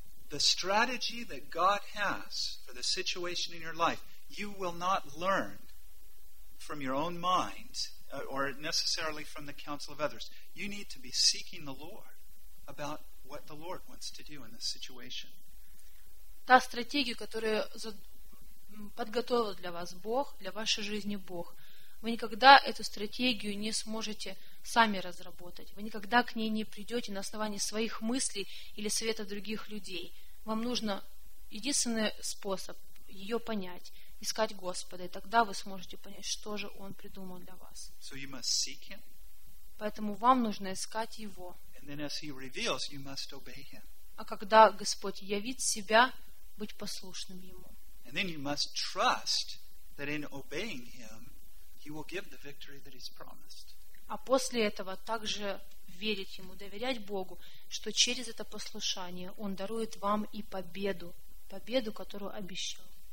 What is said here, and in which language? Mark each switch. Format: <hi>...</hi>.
<en>The strategy that God has for the situation in your life, you will not learn from your own mind or necessarily from the counsel of others. You need to be seeking the Lord about what the Lord wants to do in this situation.</en> <ru>Та стратегия, которую подготовил для вас Бог, для вашей жизни Бог, вы никогда эту стратегию не сможете сами разработать. Вы никогда к ней не придете на основании своих мыслей или совета других людей. Вам нужно единственный способ ее понять, искать Господа, и тогда вы сможете понять, что же Он придумал для вас.</ru> <en>So you must seek him.</en> <ru>Поэтому вам нужно искать Его.</ru> <en>And then as he reveals, you must obey him.</en> <ru>А когда Господь явит себя, быть послушным Ему.</ru> <en>And then you must trust that in obeying him, he will give the victory that he's promised.</en> <ru>А после этого также верить Ему, доверять Богу, что через это послушание Он дарует вам и победу, победу, которую обещал.</ru>